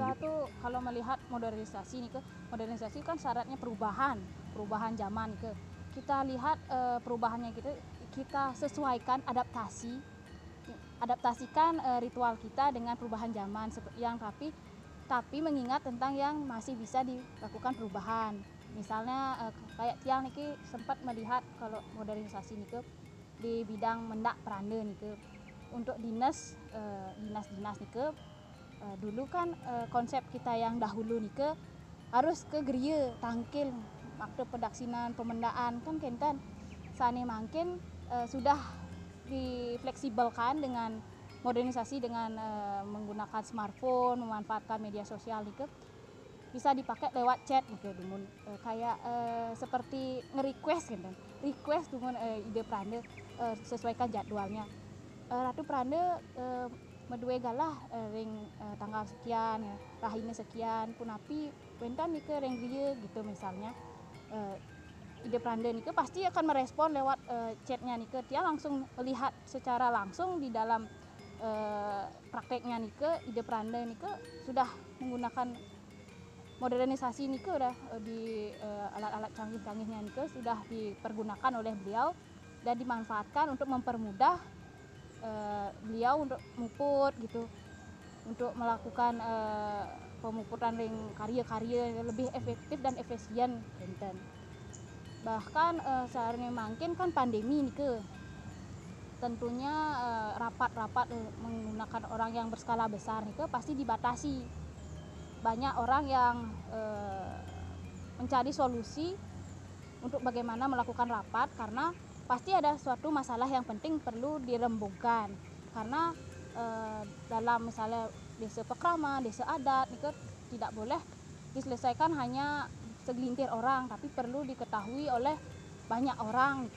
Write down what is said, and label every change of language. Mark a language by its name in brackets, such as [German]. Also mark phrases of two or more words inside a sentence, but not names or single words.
[Indonesian] Kita tuh kalau melihat modernisasi nih ke, modernisasi kan syaratnya perubahan zaman ke. Kita lihat perubahannya kita sesuaikan adaptasikan ritual kita dengan perubahan zaman yang tapi mengingat tentang yang masih bisa dilakukan perubahan. Misalnya kayak [Balinese] tiang niki [Indonesian] sempat melihat kalau modernisasi niki di bidang mendak peranda niki untuk dinas niki dulu kan konsep kita yang dahulu niki harus ke geria tangkil waktu pedaksinan pemendaan kan [Balinese] kenten sane mangkin [Indonesian] sudah difleksibelkan dengan modernisasi dengan menggunakan smartphone, memanfaatkan media sosial niki bisa dipakai lewat chat gitu dumun kayak seperti nge-request gitu. Request dumun ide prande sesuaikan jadwalnya. [Balinese] Ratu prande medue galah ring tanggal sekian ya, rahine sekian punapi wentan nike ring rieu [Indonesian] gitu misalnya. Ide prande nike pasti akan merespon lewat chatnya nike, dia langsung melihat secara langsung di dalam prakteknya nike ide prande nike sudah menggunakan modernisasi nike udah di alat-alat canggih-canggihnya nike sudah dipergunakan oleh beliau dan dimanfaatkan untuk mempermudah beliau untuk muput gitu, untuk melakukan pemuputan ring karya-karya lebih efektif dan efisien enten. Bahkan seharusnya mungkin kan pandemi nike tentunya rapat-rapat menggunakan orang yang berskala besar nike pasti dibatasi. Banyak orang yang mencari solusi untuk bagaimana melakukan rapat karena pasti ada suatu masalah yang penting perlu dirembukkan karena dalam misalnya desa pekrama, desa adat itu tidak boleh diselesaikan hanya segelintir orang tapi perlu diketahui oleh banyak orang gitu.